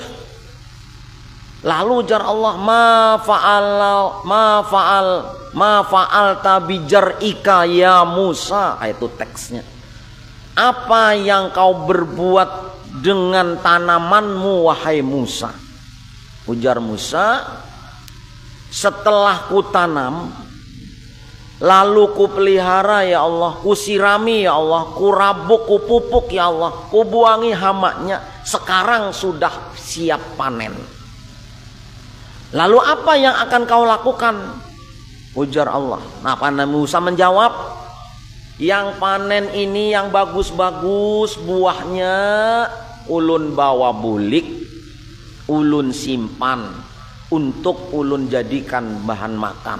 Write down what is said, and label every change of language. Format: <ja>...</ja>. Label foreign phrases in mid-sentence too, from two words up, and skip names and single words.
<id>Lalu ujar Allah,</id> <ar>ما فعلت بزرعك يا موسى.</ar> <id>Itu teksnya. Apa yang kau berbuat dengan tanamanmu, wahai Musa? Ujar Musa, setelah kutanam, lalu kupelihara ya Allah, kusirami ya Allah, kurabuk, kupupuk ya Allah, kubuangi hamanya, sekarang sudah siap panen. Lalu apa yang akan kau lakukan? Ujar Allah. Nah, Nabi Musa menjawab, yang panen ini yang bagus-bagus buahnya ulun bawa bulik, ulun simpan untuk ulun jadikan bahan makan.</id>